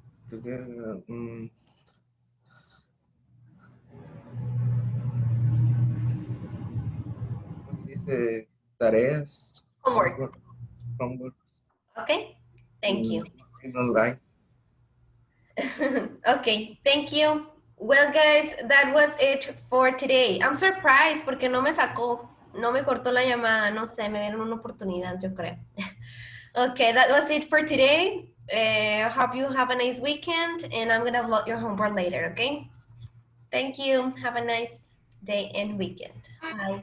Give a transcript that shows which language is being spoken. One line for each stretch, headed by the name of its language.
Spanish: Together, ¿cómo se dice? Tareas.
English: Homework. Homework. Okay, thank you. Online. Okay, thank you. Well, guys, that was it for today. I'm surprised
Spanish: porque no me sacó, no me cortó la llamada, no sé, me dieron una oportunidad, yo creo.
English: Okay, that was it for today. Hope you have a nice weekend, and I'm gonna upload your homework later, okay? Thank you. Have a nice day and weekend. Bye.